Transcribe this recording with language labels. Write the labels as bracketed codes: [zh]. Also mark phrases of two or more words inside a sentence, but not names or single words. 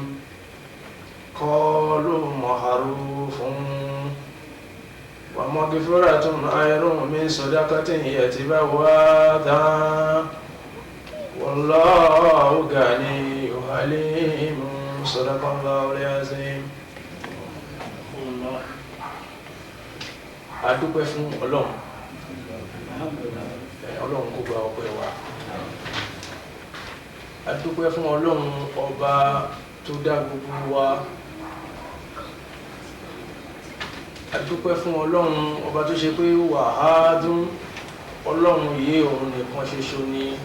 [ar] قالوا معروف ومغفرة خير من صدقة يتبعها أذى والله غني حليم. صدق الله العظيم. [yo] A dúpẹ́ fún Ọlọ́run. Ọlọ́run kó gba ọpẹ́ wa. A dúpẹ́ fún Ọlọ́run ọba tó dá gbogbo wa. A dúpẹ́ fún Ọlọ́run ọba tó ṣe pé wàhádùn Ọlọ́run yìí òun nìkan ṣoṣo ni.